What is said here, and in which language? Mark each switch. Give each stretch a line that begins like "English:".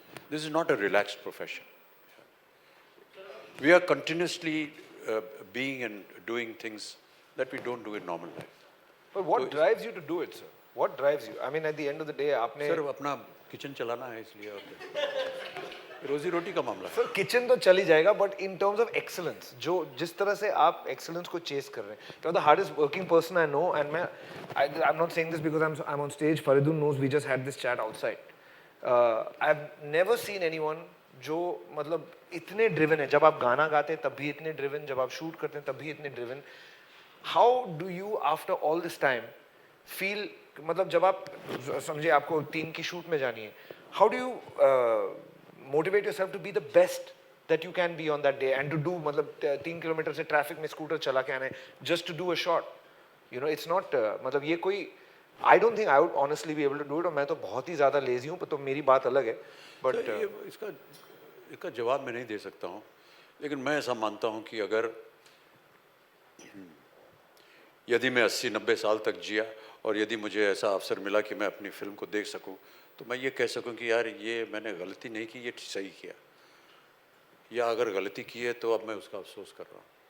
English: This is not a relaxed profession. We are continuously being and doing things that we don't do in normal life. But what drives you to do it, sir? What drives you? I mean, at the end of the day,
Hindi: आपने sir अपना kitchen चलाना है इसलिए और क्या। रोजी रोटी का मामला है। सर किचन तो चल ही जाएगा,
English: but in terms of excellence,
Hindi: जो जिस तरह से आप एक्सेलेंस को चेस कर रहे हैं,
English: You are the hardest working person I know, and I am not saying this because I am on stage, Faridun knows, we just had this chat outside. I have never seen anyone
Hindi: जो मतलब इतने driven है, जब आप गाना गाते हैं तब भी इतने ड्रिवन, जब आप शूट करते हैं तब भी इतने driven.
English: how do you after all this time feel,
Hindi: मतलब जब आप समझे आपको 3 की शूट में जानी है,
English: how do you motivate yourself to be the best that you can be on that day and to do
Hindi: मतलब 3 किलोमीटर से ट्रैफिक में स्कूटर चला के आना है
English: just to do a shot. You know, it's not
Hindi: मतलब ये कोई
English: I don't think I would honestly be able to do it.
Hindi: और मैं तो बहुत ही ज़्यादा लेजी हूँ, तो मेरी बात अलग है. तो
English: But
Hindi: ये इसका जवाब मैं नहीं दे सकता हूँ, लेकिन मैं ऐसा मानता हूँ कि अगर यदि मैं 80-90 साल तक जिया और यदि मुझे ऐसा अवसर मिला कि मैं अपनी फिल्म को देख सकूं, तो मैं ये कह सकूं कि यार ये मैंने गलती नहीं की, ये सही किया, या अगर गलती की है तो अब मैं उसका अफसोस कर रहा हूँ.